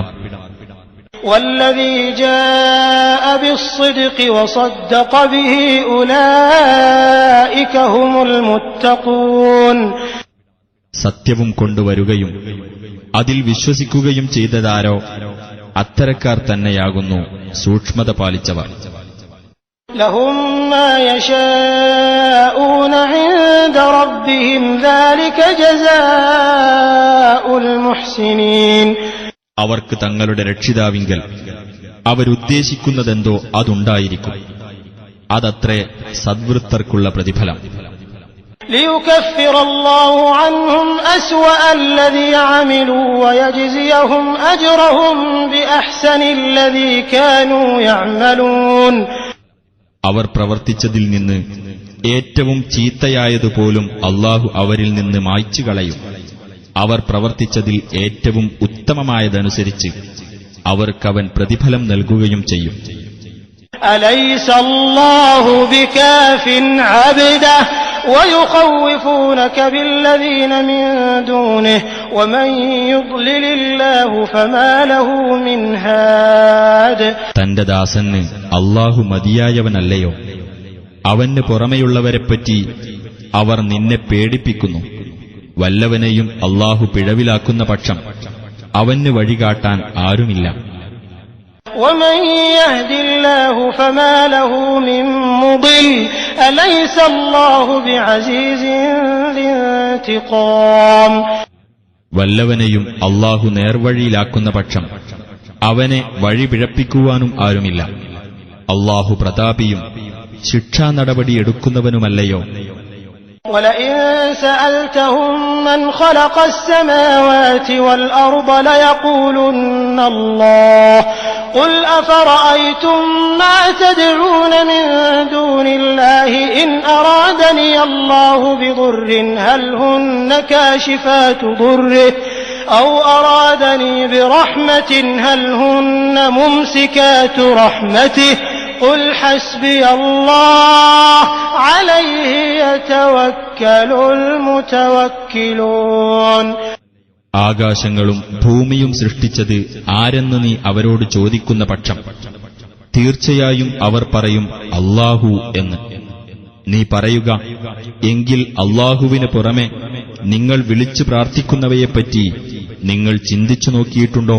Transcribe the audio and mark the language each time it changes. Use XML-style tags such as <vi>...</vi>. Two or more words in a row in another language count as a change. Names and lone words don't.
<ar>والذي جاء بالصدق وصدق به أولئك هم المتقون.</ar> <ml>സത്യവും കൊണ്ടുവരുകയും അതിൽ വിശ്വസിക്കുകയും ചെയ്തതാരോ അത്തരക്കാർ തന്നെയാകുന്നു സൂക്ഷ്മത പാലിച്ചവർ.</ml> <ar>لهم ما يشاءون عند ربهم ذلك جزاء المحسنين.</ar> <ml>അവർക്ക് തങ്ങളുടെ രക്ഷിതാവിങ്കൽ അവരുദ്ദേശിക്കുന്നതെന്തോ അതുണ്ടായിരിക്കും. അതത്രേ സദ്വൃത്തർക്കുള്ള പ്രതിഫലം.</ml> <ar>ليكفر الله عنهم أسوأ الذي عملوا ويجزيهم أجرهم بأحسن الذي كانوا يعملون.</ar> <ml>അവർ പ്രവർത്തിച്ചതിൽ നിന്ന് ഏറ്റവും ചീത്തയായതുപോലും അല്ലാഹു അവരിൽ നിന്ന് മായ്ച്ചു കളയും. അവർ പ്രവർത്തിച്ചതിൽ ഏറ്റവും ഉത്തമമായതനുസരിച്ച് അവർക്കവൻ പ്രതിഫലം നൽകുകയും ചെയ്യും.</ml> <ar>أليس الله بكاف عبده ويخوفونك بالذين من دونه ومن يضلل الله فما له من هاد.</ar> <ml>തന്റെ ദാസന് അല്ലാഹു മതിയായവനല്ലയോ? അവന് പുറമെയുള്ളവരെപ്പറ്റി അവർ നിന്നെ പേടിപ്പിക്കുന്നു. വല്ലവനെയും അല്ലാഹു പിഴവിലാക്കുന്ന പക്ഷം അവന് വഴികാട്ടാൻ ആരുമില്ല.</ml> <ar>ومن يهد الله فما له من مضل أليس الله بعزيز ذي انتقام.</ar> <ml>വല്ലവനെയും അല്ലാഹു നേർവഴിയിലാക്കുന്ന പക്ഷം അവനെ വഴി പിഴപ്പിക്കുവാനും ആരുമില്ല. അല്ലാഹു പ്രതാപിയും ശിക്ഷാ നടപടിയെടുക്കുന്നവനുമല്ലയോ?</ml> <ar>ولئن سألتهم من خلق السماوات والأرض ليقولن الله قل أفرأيتم ما تدعون من دون الله إن أرادني الله بضر هل هن كاشفات ضره أو أرادني برحمة هل هن ممسكات رحمته قل حسبي الله عليه يتوكل المتوكلون.</ar> <ml>ആകാശങ്ങളും ഭൂമിയും സൃഷ്ടിച്ചത് ആരെന്ന് നീ അവരോട് ചോദിക്കുന്ന പക്ഷം തീർച്ചയായും അവർ പറയും അല്ലാഹു എന്ന്. നീ പറയുക, എങ്കിൽ അല്ലാഹുവിന് പുറമെ നിങ്ങൾ വിളിച്ചു പ്രാർത്ഥിക്കുന്നവയെപ്പറ്റി നിങ്ങൾ ചിന്തിച്ചു നോക്കിയിട്ടുണ്ടോ?</ml>